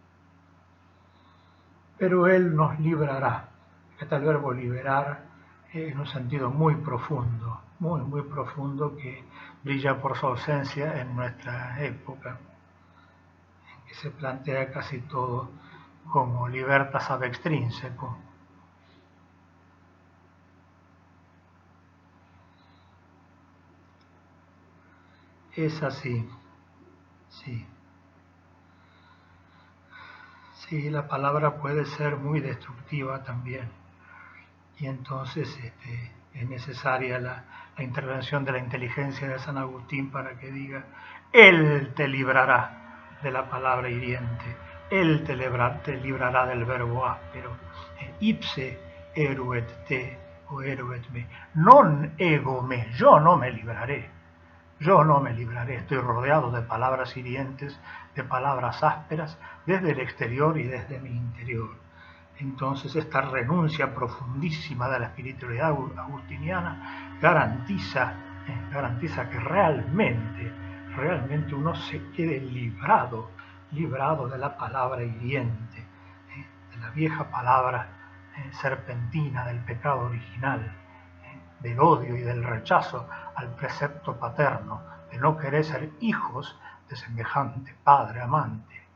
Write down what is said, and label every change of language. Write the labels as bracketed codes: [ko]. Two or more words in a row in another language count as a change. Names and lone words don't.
[es] Pero Él nos librará. Está el verbo liberar en un sentido muy profundo, muy profundo, que brilla por su ausencia en nuestra época, en que se plantea casi todo como [la] libertas ab extrínseco. [es] Es así, sí. Sí, la palabra puede ser muy destructiva también. Y entonces es necesaria la intervención de la inteligencia de San Agustín para que diga: Él te librará de la palabra hiriente, Él te librará del verbo áspero. [la] Ipse eruet te o eruet me. Non ego me, [es] yo no me libraré. Yo no me libraré, estoy rodeado de palabras hirientes, de palabras ásperas, desde el exterior y desde mi interior. Entonces esta renuncia profundísima de la espiritualidad agustiniana garantiza que realmente uno se quede librado de la palabra hiriente, de la vieja palabra serpentina del pecado original, del odio y del rechazo al precepto paterno, de no querer ser hijos de semejante padre amante.